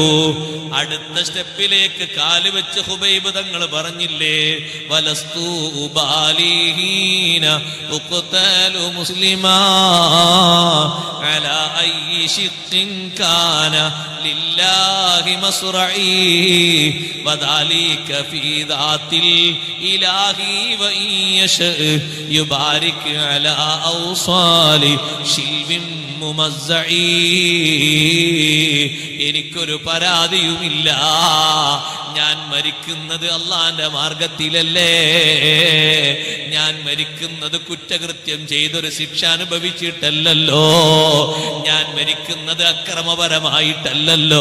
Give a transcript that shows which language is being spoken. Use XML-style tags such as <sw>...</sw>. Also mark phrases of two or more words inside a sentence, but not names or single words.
<ml>അടുത്ത സ്റ്റെപ്പിലേക്ക് കാല് വെച്ച് ഖുബൈബ് തങ്ങൾ പറഞ്ഞില്ലേ,</ml> <ar>ولست أبالي حين أقتل مسلما على أي شق كان لله مصرعي وذلك في ذات الإله وإن يشأ يبارك على أوصال شلب ممزع.</ar> <ml>എനിക്കൊരു പരാതിയുമില്ല. ഞാൻ മരിക്കുന്നത് അള്ളാന്റെ മാർഗത്തിലല്ലേ. ഞാൻ മരിക്കുന്നത് കുറ്റകൃത്യം ചെയ്തൊരു ശിക്ഷ അനുഭവിച്ചിട്ടല്ലോ. ഞാൻ മരിക്കുന്നത് അക്രമപരമായിട്ടല്ലോ.</ml>